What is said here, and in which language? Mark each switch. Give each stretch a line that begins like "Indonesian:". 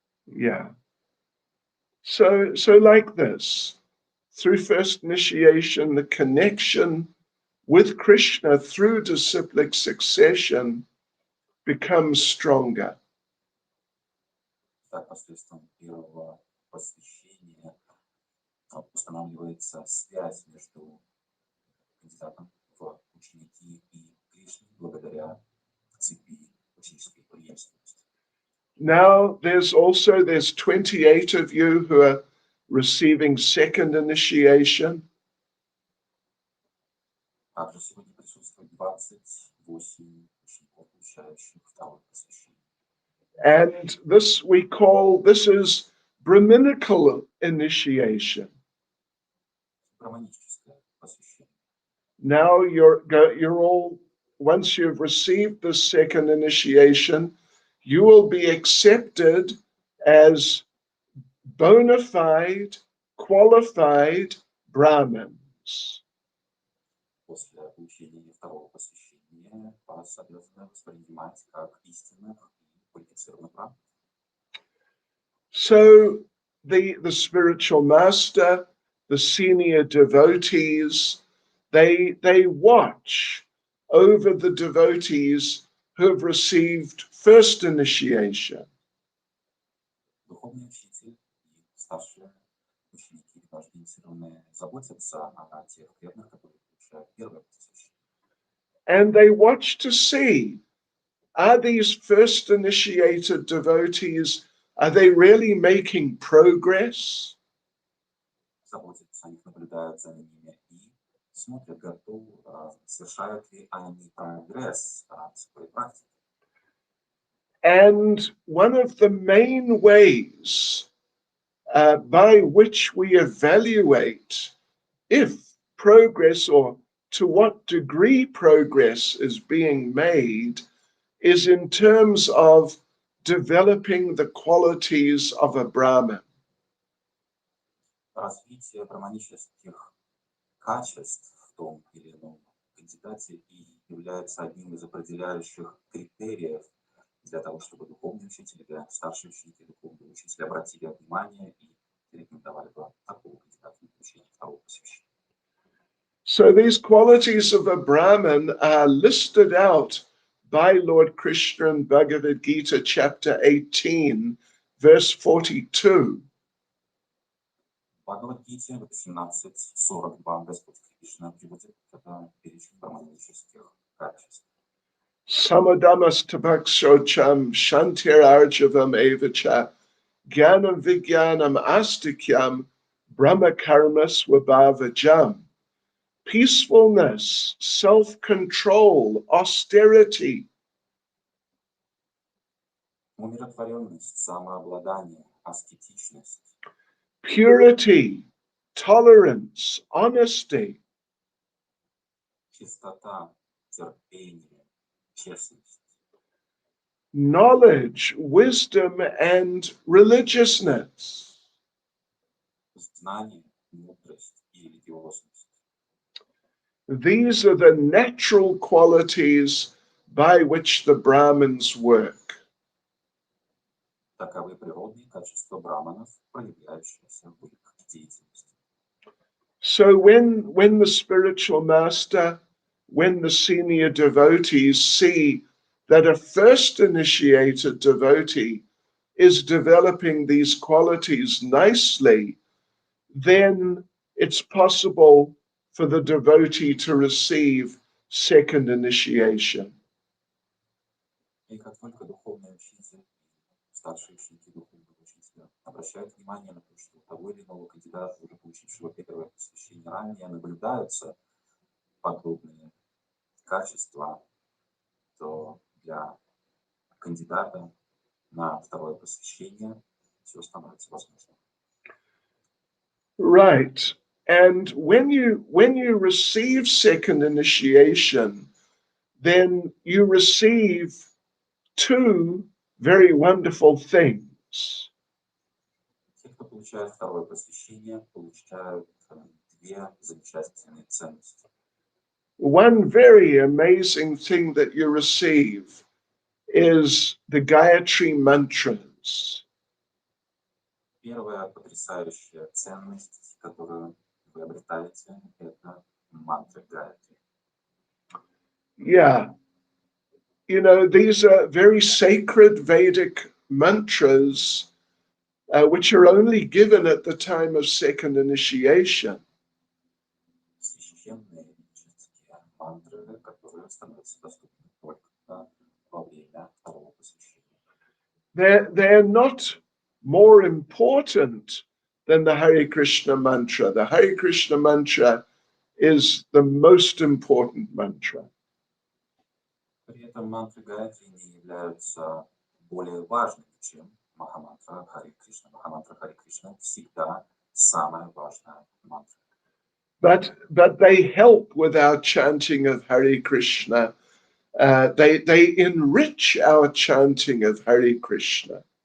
English: Yeah. So like this, through first initiation, the connection with Krishna through disciplic succession becomes stronger.
Russian: Так, посредством первого посвящения устанавливается связь между кандидатом в ученики и Кришной благодаря цепи ученической преемственности.
English: Now there's 28 of you who are receiving second initiation.
Russian: Также сегодня присутствует 28 учеников, получающих второе посвящение.
English: And this is Brahminical initiation.
Russian: Браманическое посвящение.
English: Now you're all, once you've received the second initiation, you will be accepted as bona fide, qualified Brahmins.
Russian: После получения второго посвящения вас обязаны воспринимать как истинных и квалифицированных брахманов.
English: So the spiritual master, the senior devotees, they watch over the devotees who have received first initiation.
Russian: Духовный учитель и старшие ученики, даже инициированные, заботятся о тех преданных, которые получают первое посвящение.
English: And they watch to see, are these first initiated devotees, are they really making progress?
Russian: Заботятся о них, наблюдают за ними и смотрят, совершают ли они прогресс в своей практике.
English: And one of the main ways by which we evaluate if progress or to what degree progress is being made is in terms of developing the qualities of a Brahmin.
Russian: Развитие браманических качеств в том или ином кандидате и является одним из определяющих критериев для того, чтобы духовные учители, для старшие ученики, духовные учители обратили внимание и рекомендовали бы такого кандидата на получение второго посвящения.
English: So these qualities of a Brahmin are listed out by Lord Krishna in Bhagavad Gita chapter 18, verse 42.
Russian: В Бхагавад-гите 18:42 Господь Кришна приводит это перечень браманических качеств.
Sanskrit: Samadamastapakshocham shantirarjavam evacha jnanam vijnanam astikyam brahmakarma swabhavajam.
English: Peacefulness, self-control, austerity.
Russian: Умиротворенность, самообладание, аскетичность,
English: Purity, tolerance, honesty.
Russian: чистота, терпение, честность,
English: Knowledge, wisdom, and religiousness.
Russian: знание, мудрость и религиозность.
English: These are the natural qualities by which the Brahmins work.
Russian: Таковы природные качества браманов, проявляющиеся в их деятельности.
English: So when the spiritual master, when the senior devotees see that a first initiated devotee is developing these qualities nicely, then it's possible for the devotee to receive second initiation.
Russian: И как только духовный учитель, старшие ученики духовного учителя обращают внимание на то, что у того или иного кандидата, уже получившего первое посвящение ранее, наблюдаются подобные качества, то для кандидата на второе посвящение все становится возможным.
English: Right. And when you receive second initiation, then you receive two very wonderful things.
Russian: Те, кто получает второе посвящение, получают две замечательные ценности.
English: One very amazing thing that you receive is the Gayatri mantras.
Russian: Первая потрясающая ценность, которую вы обретаете, это мантры Гайатри.
English: Yeah. You know, these are very sacred Vedic mantras which are only given at the time of second initiation.
Russian: Священные ведические мантры, которые становятся доступны только во время второго посвящения.
English: They're not more important than the Hare Krishna mantra. The Hare Krishna mantra is the most important mantra.
Russian: При этом мантры Гайатри не являются более важными, чем Махамантра Харе Кришна. Махамантра Харе Кришна всегда самая важная мантра.
English: But they help with our chanting of Hare Krishna. They enrich our chanting of Hare Krishna.